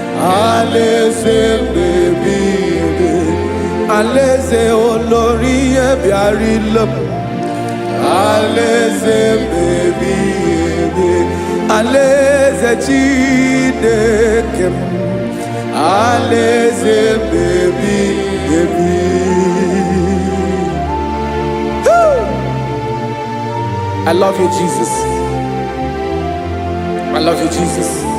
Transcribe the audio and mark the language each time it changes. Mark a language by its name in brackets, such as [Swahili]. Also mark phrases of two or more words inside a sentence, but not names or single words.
[Igbo] Alaeze mmebi ebi, alaeze olori ihe bịara ile m. Alaeze mmebi ebi, alaeze Chineke m. Alaeze mmebi ebi. [English] Woo! I love you, Jesus. I love you, Jesus.